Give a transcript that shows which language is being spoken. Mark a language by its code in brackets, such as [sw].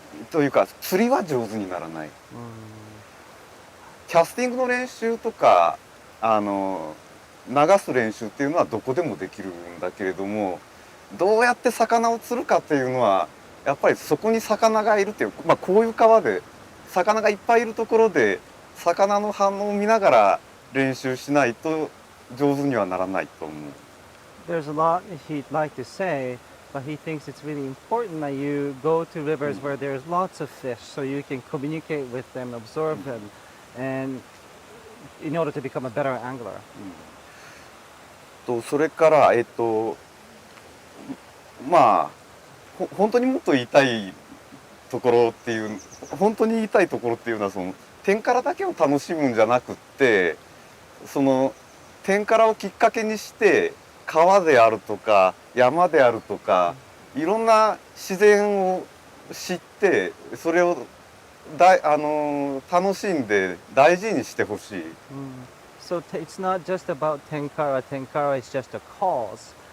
[ja] というか釣りは上手にならない。キャスティングの練習とか流す練習っていうのはどこでもできるんだけれども、どうやって魚を釣るかっていうのはやっぱりそこに魚がいるっていう、まあ、こういう川で魚がいっぱいいるところで魚の反応を見ながら練習しないと上手にはならないと思う。 [en] There's a lot he'd like to say, but he thinks it's really important that you go to rivers where there's lots of fish so you can communicate with them, absorb them, and in order to become a better angler. [ja] それからまあ本当にもっと言いたいところっていう本当に言いたいところっていうのはその天からだけを楽しむんじゃなくって、その天からをきっかけにして川であるとか山であるとかいろんな自然を知ってそれを楽しんで大事にしてほしい。 [en] So it's not just about Tenkara. Tenkara is just a cause.